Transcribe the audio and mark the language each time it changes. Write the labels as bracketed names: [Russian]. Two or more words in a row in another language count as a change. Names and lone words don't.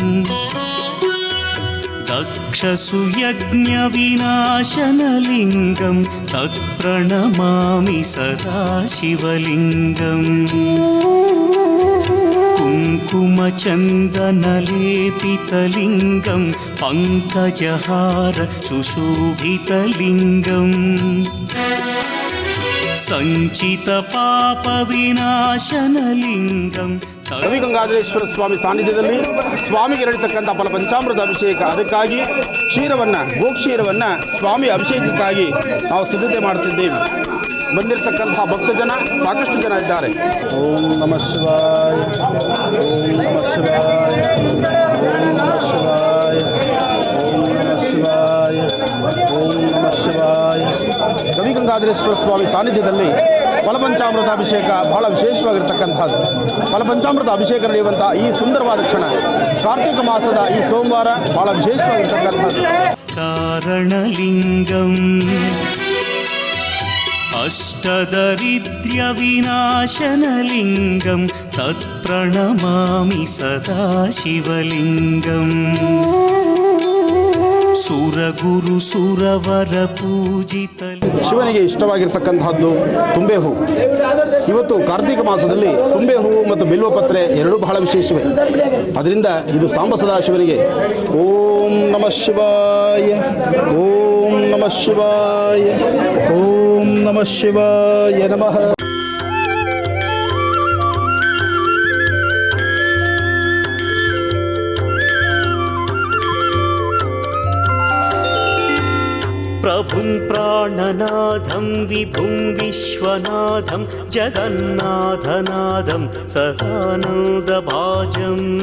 [Sanskrit] दक्षसुयज्ञविनाशनलिङ्गं तत्प्रणमामि सदा शिवलिङ्गम् कुङ्कुमचन्दनलेपितलिङ्गं पङ्कजहार सुशोभितलिङ्गम् ಸಂಚಿತಪಾಪವಿನಾಶನಲಿಂಗಂ. [Kannada] ಗವಿ ಗಂಗಾಧರೇಶ್ವರ ಸ್ವಾಮಿ ಸಾನ್ನಿಧ್ಯದಲ್ಲಿ ಸ್ವಾಮಿಗೆ ನಡೀತಕ್ಕಂಥ ಫಲ ಪಂಚಾಮೃತ ಅಭಿಷೇಕ, ಅದಕ್ಕಾಗಿ ಗೋಕ್ಷೀರವನ್ನು ಸ್ವಾಮಿ ಅಭಿಷೇಕಕ್ಕಾಗಿ ನಾವು ಸಿದ್ಧತೆ ಮಾಡುತ್ತಿದ್ದೇವೆ. ಬಂದಿರತಕ್ಕಂಥ ಭಕ್ತಜನ ಸಾಕಷ್ಟು ಜನ ಇದ್ದಾರೆ. [Sanskrit] ಓಂ ನಮಃ ಶಿವಾಯ, ಓಂ ನಮಃ ಶಿವಾಯ, ಓಂ ನಮಃ ಶಿವಾಯ, ಓಂ ನಮಃ ಶಿವಾಯ, ಓಂ ನಮಃ ಶಿವಾಯ. [Kannada] ಗವಿ ಗಂಗಾಧರೇಶ್ವರ ಸ್ವಾಮಿ ಸಾನ್ನಿಧ್ಯದಲ್ಲಿ ಫಲಪಂಚಾಮೃತ ಅಭಿಷೇಕ ಬಹಳ ವಿಶೇಷವಾಗಿರ್ತಕ್ಕಂಥದ್ದು. ಫಲಪಂಚಾಮೃತ ಅಭಿಷೇಕ ನಡೆಯುವಂಥ ಈ ಸುಂದರವಾದ ಕ್ಷಣ ಕಾರ್ತಿಕ ಮಾಸದ ಈ ಸೋಮವಾರ ಬಹಳ ವಿಶೇಷವಾಗಿರ್ತಕ್ಕಂಥದ್ದು. [Sanskrit] ಕಾರಣಲಿಂಗಂ ಅಷ್ಟದರಿದ್ರ್ಯವಿನಾಶನಲಿಂಗಂ ತತ್ಪ್ರಣಮಾಮಿ ಸದಾ ಶಿವಲಿಂಗಂ. ಸುರಗುರು ಸುರವರ ಪೂಜಿತ [Kannada] ಶಿವನಿಗೆ ಇಷ್ಟವಾಗಿರ್ತಕ್ಕಂಥದ್ದು ತುಂಬೆ ಹೂ. ಇವತ್ತು ಕಾರ್ತಿಕ ಮಾಸದಲ್ಲಿ ತುಂಬೆ ಹೂ ಮತ್ತು ಬಿಲ್ವಪತ್ರೆ ಎರಡೂ ಬಹಳ ವಿಶೇಷವೇ. ಅದರಿಂದ ಇದು ಸಾಂಬ ಸದಾ ಶಿವನಿಗೆ [Sanskrit] ಓಂ ನಮಃ ಶಿವಾಯ, ಓಂ ನಮಃ ಶಿವಾಯ, ಓಂ ನಮಃ ಶಿವಾಯ ನಮಃ. ಪ್ರಭುಂ ಪ್ರಾಣನಾಥಂ ವಿಭುಂ ವಿಶ್ವನಾಥಂ ಜಗನ್ನಾಥನಾಥಂ ಸದಾನಂದಭಾಜಂ